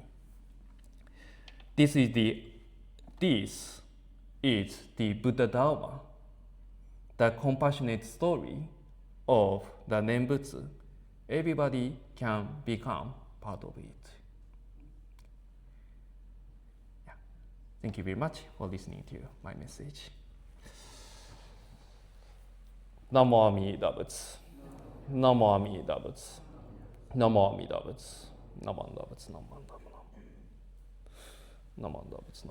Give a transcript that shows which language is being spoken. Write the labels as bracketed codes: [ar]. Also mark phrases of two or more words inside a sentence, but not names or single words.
[en] This is the Buddha Dharma, the compassionate story of the Nembutsu. Everybody can become part of it. Yeah. Thank you very much for listening to my message. [sa] Namo Amida Buddha. Namo Amida Buddha. Namo Amida Buddha. Namo Amida Buddha. Namo Amida Buddha. Namo Amida Buddha.